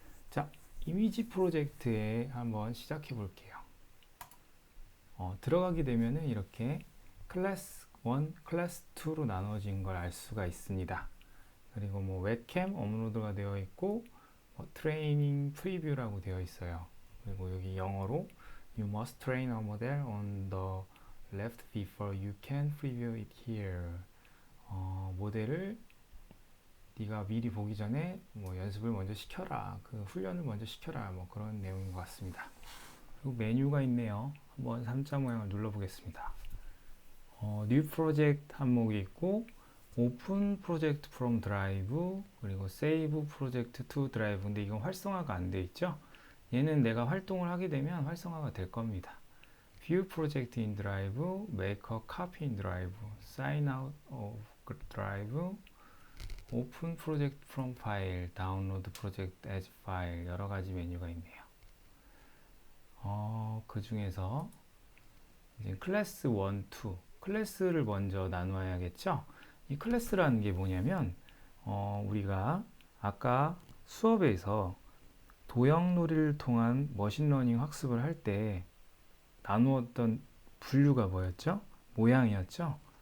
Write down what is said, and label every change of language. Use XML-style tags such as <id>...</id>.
<ko>자, 이미지 프로젝트에 한번 시작해 볼게요. 들어가게 되면은 이렇게 클래스 1, 클래스 2로 나눠진 걸 알 수가 있습니다. 그리고 뭐 웹캠 업로드가 되어 있고 트레이닝 프리뷰라고 되어 있어요. 그리고 여기 영어로</ko> <en>You must train a model on the left before you can preview it here.</en> <ko>모델을 네가 미리 보기 전에 뭐 연습을 먼저 시켜라. 그 훈련을 먼저 시켜라. 뭐 그런 내용인 것 같습니다. 그리고 메뉴가 있네요. 한번 3자 모양을 눌러 보겠습니다.</ko> <en>New Project</en> <ko>항목이 있고</ko> <en>Open Project from Drive 그리고 Save Project to Drive.</en> <ko>근데 이건 활성화가 안 돼 있죠. 얘는 내가 활동을 하게 되면 활성화가 될 겁니다.</ko> <en>View Project in Drive, Make a Copy in Drive, Sign out of Drive, Open Project from File, Download Project as File.</en> <ko>여러 가지 메뉴가 있네요. 그 중에서 이제 클래스 1, 2 클래스를 먼저 나누어야겠죠. 이 클래스라는 게 뭐냐면 우리가 아까 수업에서 도형놀이를 통한 머신러닝 학습을 할 때 나누었던 분류가 뭐였죠? 모양이었죠.</ko>